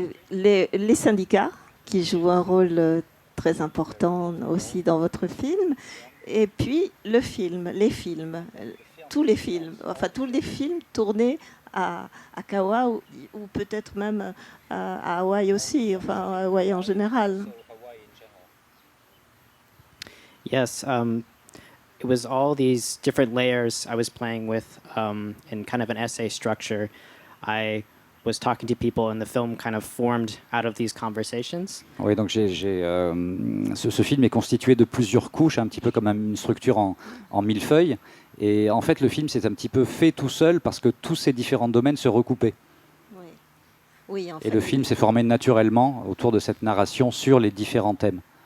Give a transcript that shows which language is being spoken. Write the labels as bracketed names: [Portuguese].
[French] Les syndicats, qui jouent un rôle très important aussi dans votre film. Et puis le film, les films, tous les films, enfin tous les films tournés à Kauai ou peut-être même à Hawaï aussi, enfin à Hawaï en général. [English] Yes, it was all these different layers I was playing with in kind of an essay structure. I was talking to people, and the film kind of formed out of these conversations. [French] Oui, donc ce film est constitué de plusieurs couches, un petit peu comme une structure en millefeuille. Et en fait, le film s'est un petit peu fait tout seul parce que tous ces différents domaines se recoupaient. Oui. Oui, en Et fait, le film s'est formé naturellement autour de cette narration sur les différents thèmes.